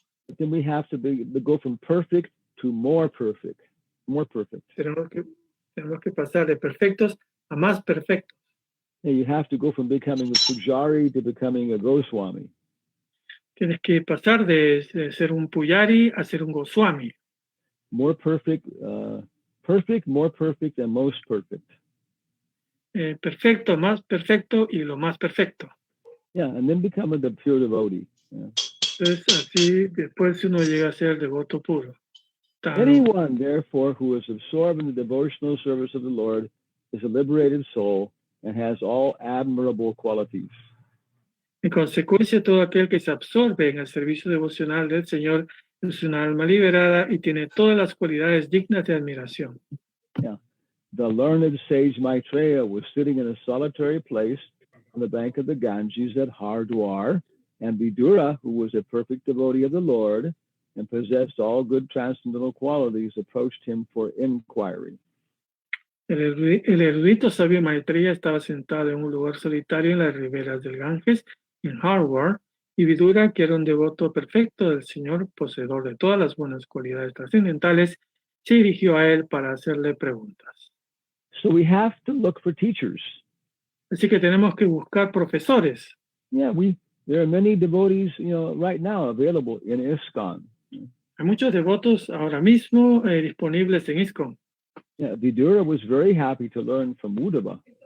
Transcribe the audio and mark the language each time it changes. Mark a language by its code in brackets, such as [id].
[en] But then we have to go from perfect to more perfect. More perfect. [es] Tenemos que pasar de perfectos a más perfectos. [en] And you have to go from becoming a pujari to becoming a Goswami. [es] Tienes que pasar de ser un pujari a ser un Goswami. [en] More perfect, perfect, more perfect, and most perfect. [es] Perfecto, más perfecto y lo más perfecto. [en] Yeah, and then become the pure devotee. Yeah. [es] Entonces, así después uno llega a ser devoto puro. [en] Anyone, therefore, who is absorbed in the devotional service of the Lord is a liberated soul and has all admirable qualities. [es] En consecuencia, todo aquel que se absorbe en el servicio devocional del Señor es una alma liberada y tiene todas las cualidades dignas de admiración. [en] Yeah. The learned sage Maitreya was sitting in a solitary place on the bank of the Ganges at Hardwar, and Vidura, who was a perfect devotee of the Lord and possessed all good transcendental qualities, approached him for inquiry. [es] El erudito sabio Maitreya estaba sentado en un lugar solitario en las riberas del Ganges, en Hardwar, y Vidura, que era un devoto perfecto del Señor, poseedor de todas las buenas cualidades trascendentales, se dirigió a él para hacerle preguntas. [en] So we have to look for teachers. [es] Así que tenemos que buscar profesores. [en] Yeah, there are many devotees, right now available in ISKCON. [es] Hay muchos devotos ahora mismo disponibles en ISKCON. [en] Yeah, Vidura was very happy to learn from Uddhava.